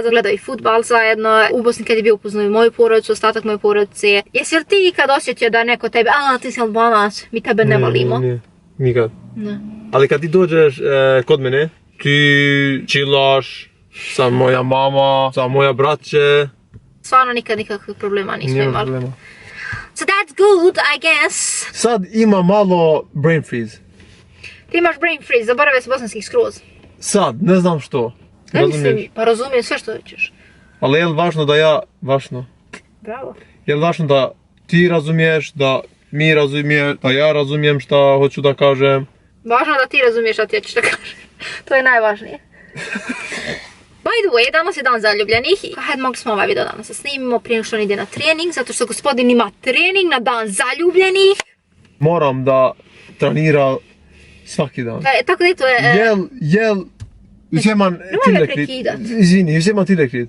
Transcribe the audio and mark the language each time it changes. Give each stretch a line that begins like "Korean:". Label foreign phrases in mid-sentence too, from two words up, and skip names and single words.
Bosnian: Gledaju i fudbal zajedno. U Bosni kad je bio upoznao moju porodicu, ostatak moje porodice. Jesi li ti ikad osjetio da neko tebe, ti si Albanac, mi tebe ne volimo? Ne, nikad. Ne. Ali kad ti dođeš kod mene, ti chillaš sa moja mama, sa moja braće. Stvarno nikad nikakvih problema nismo Nema imali. problema.
English: So that's good, I guess.
Bosnian: Sad ima malo
English: brain freeze.
Bosnian: Ti imaš
English: brain freeze,
Bosnian: zaboravio se bosanskih skroz. Sad, ne znam što. Ne Razumiješ? mislim, pa razumijem sve što hoćeš. Ali je li važno da ja, važno? Bravo. Je li važno da ti razumiješ, da mi razumije, da ja razumijem šta hoću da kažem? Važno da ti razumiješ šta ti hoćeš da kažeš. To je najvažnije.
English: By the way,
Bosnian: danas je dan zaljubljenih i hajde mogli smo ovaj video danas da snimimo prije nego što on ide na trening, zato što gospodin ima trening na dan zaljubljenih. Moram da trenira svaki dan. Tako da to je... Uzimam Nemoj me prekidat. Izvini, uzimam ti reklit.